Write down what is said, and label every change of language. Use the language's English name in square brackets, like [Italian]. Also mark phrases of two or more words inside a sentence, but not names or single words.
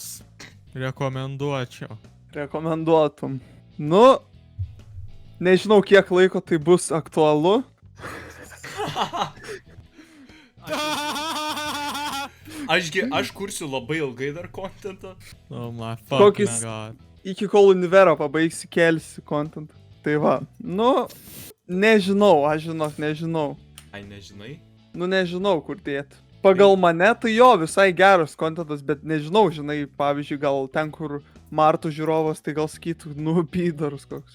[Lithuanian] Rekomenduočiau. Rekomenduotum. Nu, nežinau, kiek laiko tai bus aktualu. Aš kursiu labai ilgai dar kontentą. [English] Oh my fucking god. [Lithuanian] Iki kol Univero pabaigsi, kelsi kontentą. Tai va, nu, nežinau, nežinau. Ai, nežinai? Nu, nežinau, kur dėti. Pagal mane, tai jo, visai geras kontentas, bet nežinau, žinai, pavyzdžiui, gal ten, kur Martų žiūrovas, tai gal sakytų, nu, pydarus koks.